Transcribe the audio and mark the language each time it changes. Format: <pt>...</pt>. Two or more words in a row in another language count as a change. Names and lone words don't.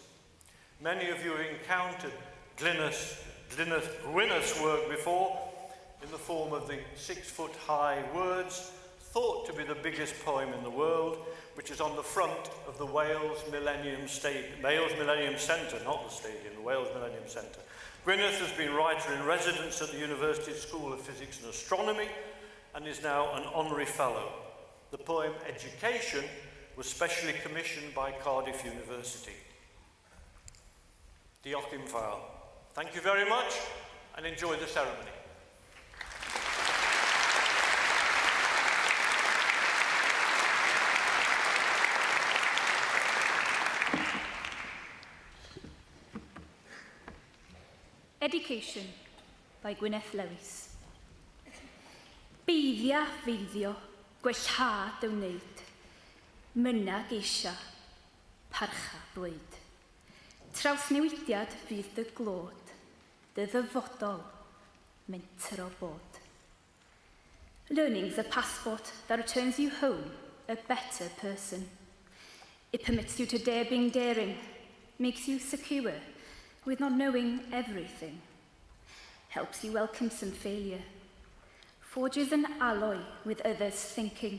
<en>Many of you have encountered Gwyneth's work before in the form of the 6-foot-high words, thought to be the biggest poem in the world, which is on the front of the Wales Millennium Centre, not the stadium, the Wales Millennium Centre. Gwyneth has been writer in residence at the University School of Physics and Astronomy and is now an honorary fellow. The poem Education was specially commissioned by Cardiff University.</en> <cy>Diolch yn fawr.</cy> <en>Thank you very much and enjoy the ceremony. Education by Gwyneth Lewis.</en> <cy>Beiddia feiddio, gwellhad y wneud, myna geisio, parcha blwydd. Trawsnewidiad fydd dy glod, dy ddyfodol, mentro bod.</cy> <en>Learning's a passport that returns you home a better person. It permits you to dare being daring, makes you secure with not knowing everything, helps you welcome some failure, forges an alloy with others' thinking.</en>